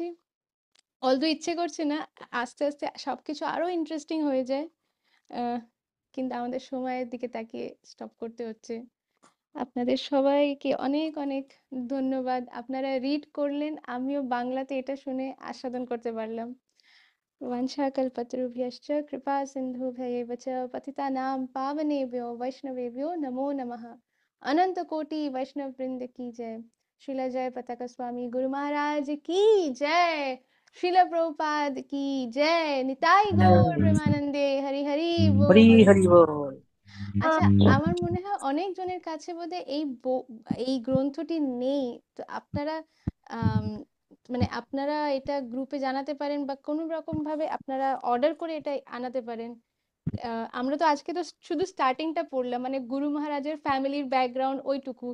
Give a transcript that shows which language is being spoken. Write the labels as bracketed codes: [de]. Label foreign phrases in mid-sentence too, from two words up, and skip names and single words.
[bn] অলদো ইচ্ছে করছে না, আস্তে আস্তে সবকিছু আরো ইন্টারেস্টিং হয়ে যায়, কিন্তু আমাদের সময়ের দিকে তাকিয়ে স্টপ করতে হচ্ছে। আপনাদের সবাইকে অনেক অনেক ধন্যবাদ, আপনারা রিড করলেন, আমিও বাংলাতে এটা শুনে আস্বাদন করতে পারলাম। [sa] वंशाकल्पतरुभ्यश्च कृपा सिन्धुभ्यैव च पतितानां पावनेभ्यो वैष्णवेभ्यो नमो नमः। [hi] अनंत कोटि वैष्णव वृंद की जय। श्रीला जय पताका स्वामी गुरु महाराज की जय। श्रीला प्रभुपाद की जय। [bn] নিতাই গৌর প্রেমানন্দে হরি হরি বোল। হরি হরি বোল। আচ্ছা, আমার মনে হয় অনেক জনের কাছে বোধহয় এই গ্রন্থটি নেই। তো আপনারা আম, মানে আপনারা এটা গ্রুপে জানাতে পারেন বা কোনো রকম ভাবে আপনারা অর্ডার করে এটা আনাতে পারেন। আমরা তো আজকে তো শুধু স্টার্টিংটা পড়লাম, মানে গুরু মহারাজের ফ্যামিলির ব্যাকগ্রাউন্ড ওইটুকু।